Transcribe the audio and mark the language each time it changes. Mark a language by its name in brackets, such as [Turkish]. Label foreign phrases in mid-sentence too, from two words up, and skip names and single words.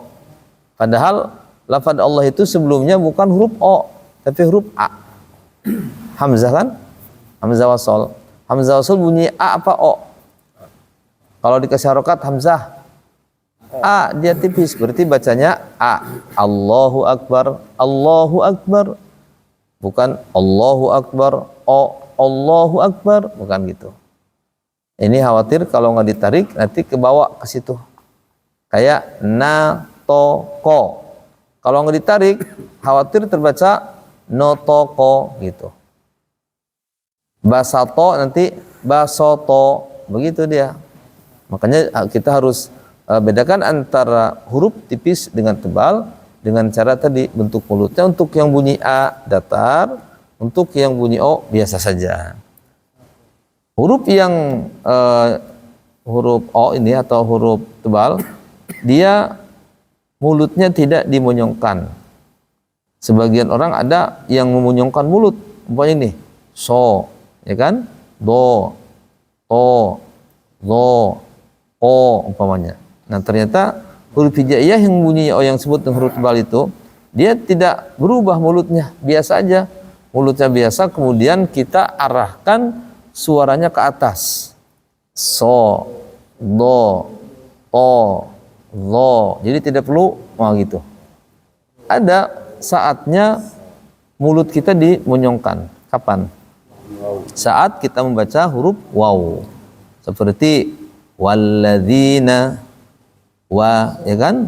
[Indonesian] Padahal lafaz Allah itu sebelumnya bukan huruf O, tapi huruf A. Hamzah kan? Hamzah wasol. Hamzah wasol bunyi A apa O? Kalau dikasih harokat Hamzah A, dia tipis, berarti bacanya A. [Arabic] الله أكبر، الله أكبر. Bukan الله أكبر, O, الله أكبر. [Indonesian] Bukan gitu. Ini khawatir kalau nggak ditarik nanti ke bawah ke situ. Kayak na, to, ko. Kalau nggak ditarik, khawatir terbaca no, to, ko gitu. Basato nanti basoto, begitu dia. Makanya kita harus bedakan antara huruf tipis dengan tebal dengan cara tadi bentuk mulutnya. Untuk yang bunyi A datar, untuk yang bunyi O biasa saja. Huruf yang huruf O ini atau huruf tebal, dia mulutnya tidak dimonyongkan. Sebagian orang ada yang memonyongkan mulut, umpamanya ini so, ya kan, do, to, zo, o umpamanya. Nah ternyata huruf hijaiyah yang bunyinya O yang disebut dengan huruf tebal itu, dia tidak berubah mulutnya, biasa aja. Mulutnya biasa, kemudian kita arahkan suaranya ke atas. So, do, to, zo. Jadi tidak perlu gitu. Ada saatnya mulut kita dimonyongkan. Kapan? Saat kita membaca huruf waw. Seperti walladzina, wa, ya kan?